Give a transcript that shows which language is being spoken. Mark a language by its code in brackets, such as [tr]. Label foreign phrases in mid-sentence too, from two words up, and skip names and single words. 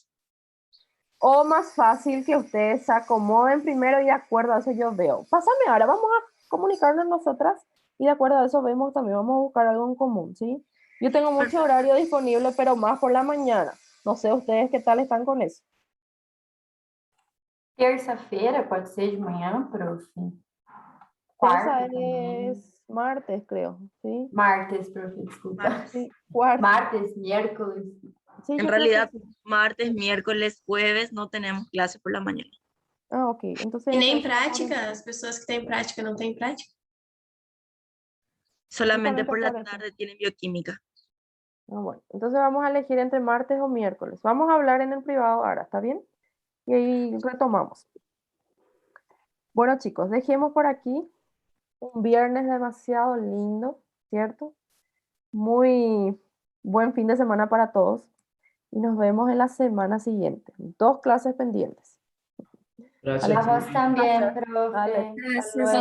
[es] O más fácil que ustedes se acomoden primero y de acuerdo a eso yo veo. Pásame ahora, vamos a comunicarnos nosotras y de acuerdo a eso vemos también, vamos a buscar algo en común, ¿sí? Yo tengo mucho horario disponible, pero más por la mañana. No sé ustedes qué tal están con eso. [pt] Terça-feira pode ser de manhã, profe. Terça Quarta também. [es] es martes, creo, ¿sí? Martes, profe, desculpa. Sí, cuarto. Martes, miércoles. Sí, En yo creo que realidad, sí. martes, miércoles, jueves no tenemos clase por la mañana. Ah, ok. Entonces, [pt] E nem [es] entonces, [pt] prática? As pessoas que têm prática não têm prática? [es] Solamente justamente por la por eso. tarde tienen bioquímica. Ah, bueno, entonces vamos a elegir entre martes o miércoles. Vamos a hablar en el privado ahora, ¿está bien? Y ahí retomamos. Bueno, chicos, dejemos por aquí un viernes demasiado lindo, ¿cierto? Muy buen fin de semana para todos. Y nos vemos en la semana siguiente. 2 clases pendientes. Gracias. [pt] A vós também, [es] Dale, profe. hasta Gracias. luego.